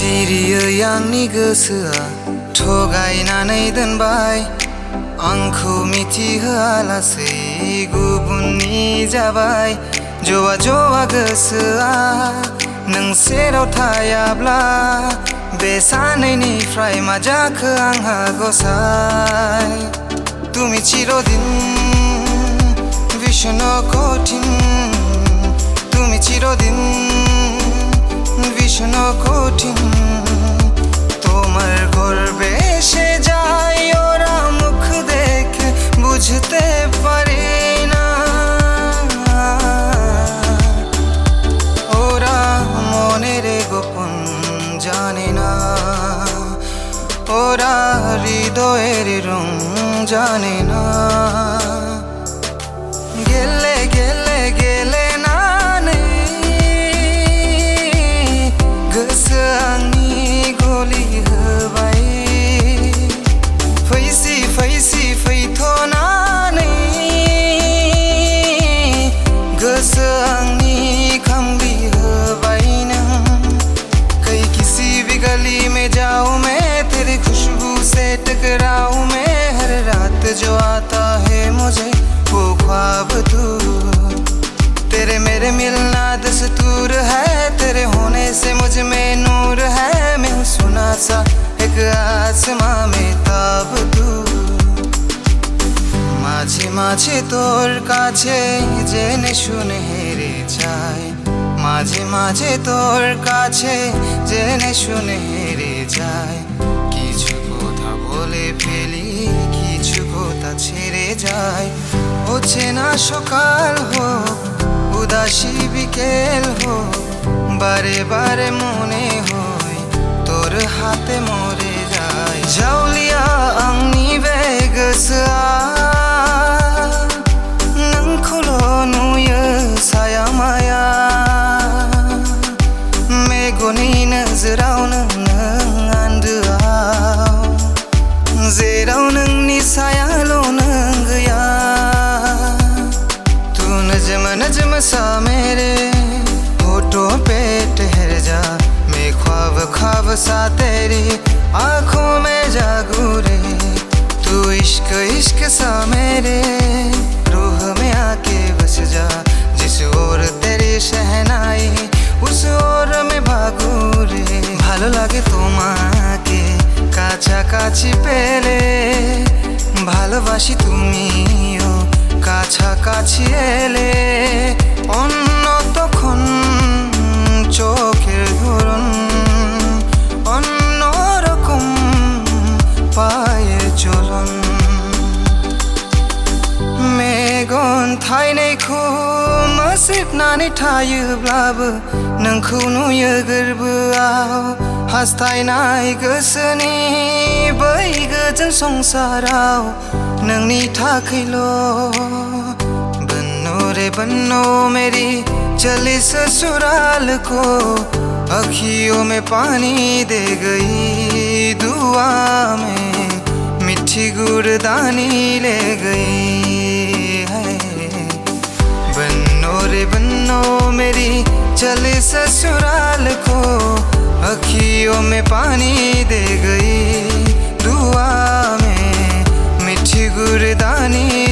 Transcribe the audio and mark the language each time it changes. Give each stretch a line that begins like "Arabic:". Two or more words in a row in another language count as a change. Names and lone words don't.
Bodo: सिरियो आंनि गोसोआ थगायनानै दोनबाय आंखौ मिथिहोआलासै गुबुननि जाबाय। जवा जवा गोसोआ नों सेराव थायाब्ला बे सानैनिफ्राय मा जाखो आंहा गसाय।
Bangla: তুমি চিরদিন ভীষণ কঠিন, তুমি চিরদিন ভীষণ কঠিন। তোমার গর্বে এসে যায় ওরা মুখ দেখে বুঝতে পারে না, ওরা মনের গোপন জানে না, ওরা হৃদয়ের রং জানে না।
Bodo: गेले गेले गेले नानै गोसो आंनि गलि होबाय। फैसि फैसि फैथ'नानै गोसो आंनि खामलि होबाय नों।
Hindi: कहीं किसी भी गली में जाऊं मैं तेरी खुशबू से टकराऊं मैं। हर रात जो आता है मुझे वो ख्वाब तू, तेरे मेरे मिलना दस्तूर है। तेरे होने से मुझ में नूर है, मैं हूँ सुना सा एक आसमां में ताब तू।
Bangla: মাঝে মাঝে তোর কাছে জেনে শুনে হেরে যায়, মাঝে মাঝে তোর কাছে জেনে শুনে হেরে যায়। কিছু কথা বলে ফেলি কিছু কথা ছেড়ে যায়। অচেনা সকাল হোক উদাসী বিকেল হোক বারে বারে মনে হয় তোর হাতে মরে যায়।
Bodo: জাউলিয়া आंनि बे गोसोआ नोंखौल' नुयो साया माया। मेगननि नोजोरावनो नों आन्दोआव, जेराव नोंनि सायाल' नों गैया।
Hindi: नजम नजम सा मेरे होठों पे ठहर जा, मैं ख्वाब ख्वाब सा तेरी आँखों में जागू रे। तू इश्क इश्क सा मेरे रूह में आके बस जा। जिस ओर तेरी शहनाई उस ओर में भागू रे।
Bangla: ভালো লাগে তোমাকে কাছাকাছি পেলে, ভালোবাসি তুমিও কাছাকাছি এলে। অন্য তখন চোখের ধরন অন্যরকম পায়ের চলন।
Bodo: मेगन थाइनायखौ मोसिबनानै थायोब्लाबो नोंखौ नुयो गोरबोआव। हास्थायनाय गोसोनि बै गोजोन संसाराव नोंनि थाखैल'।
Hindi: बन्नो रे बन्नो मेरी चली ससुराल को, अखियों में पानी दे गई दुआ में मिठी गुड़दानी ले गई है। बन्नो रे बन्नो मेरी चली ससुराल को, अखियों में पानी दे गई दुआ में मिठी गुड़दानी